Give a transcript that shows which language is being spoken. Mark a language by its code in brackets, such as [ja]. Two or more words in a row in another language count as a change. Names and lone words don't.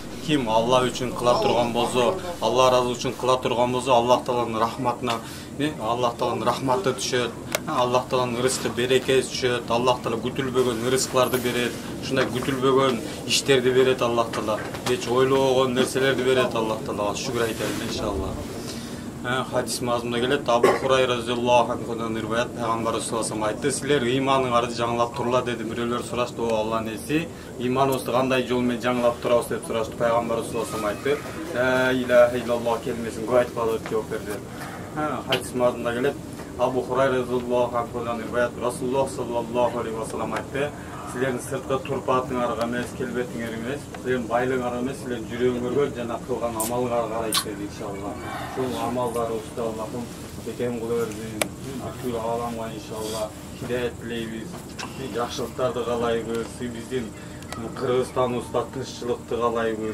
[ky] ким Алла үчүн кыла турган болсо, Алла ыраазы үчүн кыла турган болсо, Аллах Тааланын рахматына, Аллах Тааланын рахматы түшөт, Аллах Тааланын ырыскы берекеси түшөт, Аллах Таала күтүлбөгөн ырыскыларды берет, ушундай күтүлбөгөн иштерди берет Аллах Таала, эч ойлобогон нерселерди берет Аллах Таалага. Шүгүр айтайлы иншалла. Хадис мазмунда келет, Абу Хурайра [ar] رضي الله عنه [ky] риваят, пайгамбар [ar] صلى الله عليه [ky] айтты, силер ыйманыңарды жаңылап турла деди. Бирөөлөр сурашты, о Алланын элчиси, ыйманыбызды кандай жол менен жаңылап турабыз деп сурашты. Пайгамбар саллаллаху айтты, [ar] لا إله إلا الله [ky] келмесин айтпалы деп жооп берди. Хадис мазмунда келет, Абу Хурайра разияллаху анхудан риваят, Расулуллах [ar] صلى الله عليه وسلم [ky] айтты, силердин сырткы турпатыңарга эмес, келбетиңер эмес, силердин байлыгыңарга эмес, силердин жүрөгүңөргө жана кылган амалыңарга карайт деди иншалла. Ушул амалдарыбызды Аллахым бекем кыла берсин. Бүткүл ааламга иншалла хидаят тилейбиз. Жакшылыктарды каалайбыз. Биздин Кыргызстаныбызда тынччылыкты каалайбыз.